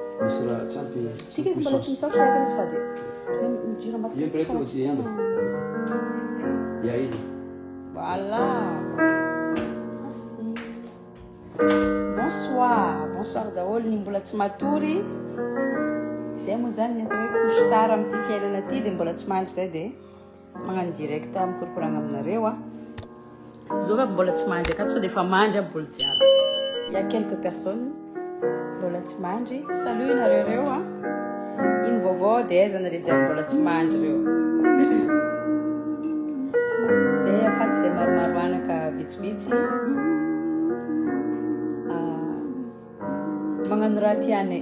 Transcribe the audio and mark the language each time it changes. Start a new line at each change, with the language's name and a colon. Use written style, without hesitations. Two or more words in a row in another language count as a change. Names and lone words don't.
Malagasy: misy raha tsy ampy Tiga mbola tsy misaotra raiky izy fa dia mijiro Io
French: break aussi
Malagasy: anda. Ya izy.
French: Voilà. Merci.
Malagasy: Bonsoir daholo ny mbola tsy matory. Zay moa zany ny atao hoe couche-tard amin'ity fiainana ity dia mbola tsy mandry zay dia magnano direct mikorokorana aminareo a. Zao fa mbola tsy mandry akato sao dia efa mandry aby mbola jiaby.
French: Il y a quelques personnes
Malagasy: mbola tsy mandry. Salut nareo reo a. Iny vaovao dia aiza nareo jiaby mbola tsy mandry reo. Zay akato zay maromaro anaka vitsivitsy. Magnano raha tianay.